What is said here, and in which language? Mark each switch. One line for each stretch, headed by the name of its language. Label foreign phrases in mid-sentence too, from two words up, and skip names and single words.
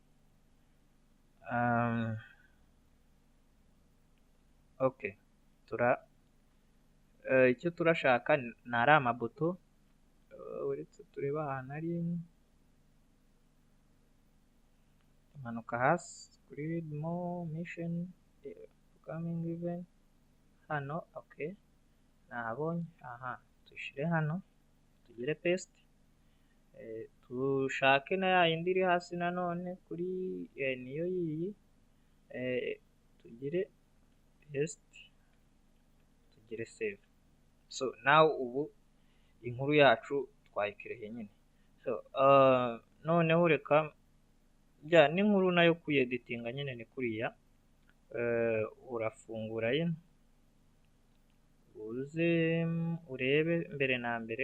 Kinyarwanda: Okay, icyo turashaka ni ari amabuto, uretse tureba ahantu ari, imanuka hasi kuri readmo
English: mission coming event
Kinyarwanda: hano. Okay, nahabonye, aha, dushire hano, tugire paste, tushake na ya yindi iri hasi nanone kuri niyo yiyi, tugire paste, tugire save.
English: So now
Kinyarwanda: ubu inkuru yacu twayikireye nyine. So noneho reka n'inkuru nayo kuyeditinga nyine ni kuriya, urafungura yino, uze urebe mbere na mbere.